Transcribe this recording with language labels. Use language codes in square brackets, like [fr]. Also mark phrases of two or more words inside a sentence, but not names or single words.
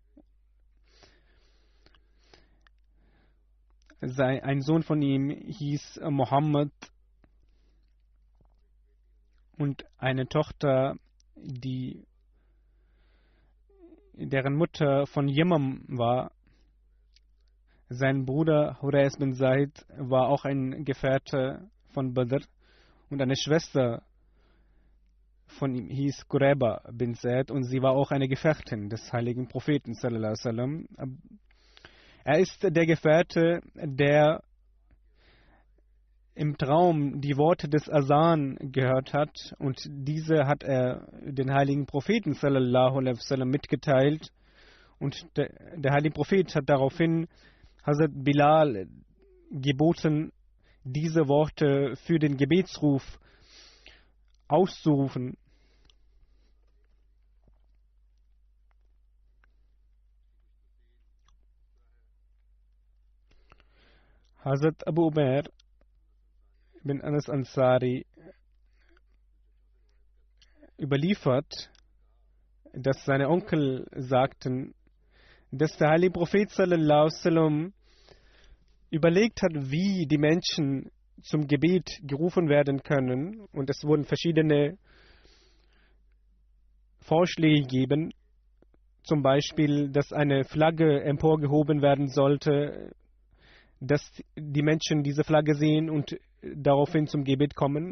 [de] Ein Sohn von ihm hieß Mohammed und eine Tochter, deren Mutter von Yemam war. Sein Bruder Hurais bin Zaid war auch ein Gefährte von Badr und eine Schwester von ihm hieß Qurayba bin Zaid und sie war auch eine Gefährtin des heiligen Propheten [ar] صلى الله عليه وسلم. [de] Er ist der Gefährte, der im Traum die Worte des Asan gehört hat und diese hat er den heiligen Propheten [ar] صلى الله عليه وسلم [de] mitgeteilt und der heilige Prophet hat daraufhin Hazrat Bilal geboten, diese Worte für den Gebetsruf auszurufen. Hazrat Abu Umair bin Anas Ansari überliefert, dass seine Onkel sagten, dass der heilige Prophet [ar] صلى الله عليه وسلم [de] überlegt hat, wie die Menschen zum Gebet gerufen werden können. Und es wurden verschiedene Vorschläge gegeben. Zum Beispiel, dass eine Flagge emporgehoben werden sollte, dass die Menschen diese Flagge sehen und daraufhin zum Gebet kommen.